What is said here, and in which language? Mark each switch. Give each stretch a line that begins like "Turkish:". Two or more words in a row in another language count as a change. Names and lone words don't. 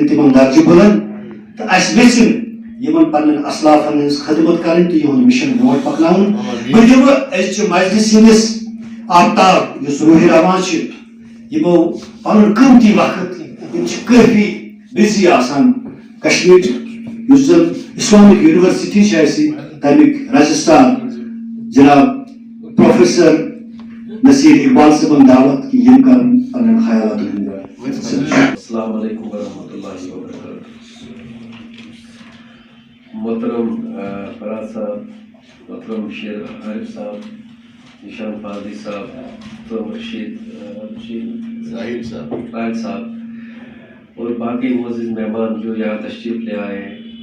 Kashmiri: تِمن درجہِ بُلند تہٕ اَسہِ گژھِنۍ یِمن پننٮ۪ن اسلافن ہٕنٛز خدمت کرٕنۍ تہٕ یِہُنٛد مِشن برونٛٹھ پکناوُن بہٕ دِمہٕ أزچہِ مجلس ہٕنٛدِس آفتاب یُس روحی رواں چھِ یِمو پنُن قۭمتی وقت یِم چھِ کٲفی بِزی آسان کشمیٖر یُس زن اسلامک یونیورسٹی چھِ اَسہِ تمیُک رجسٹرار جناب پروفیسر نصیر اقبال صٲبن دعوت کہ یِم کرن پننٮ۪ن خیالاتن ہُنٛد
Arabic: السلام علیکم ورحمۃ اللہ وبرکاتہ.
Urdu: محترم فرحات صاحب, محترم شیر عارف صاحب, نشان فاضی صاحب, محترم رشید راہل صاحب اور باقی معزز مہمان جو یہاں تشریف لے آئے ہیں,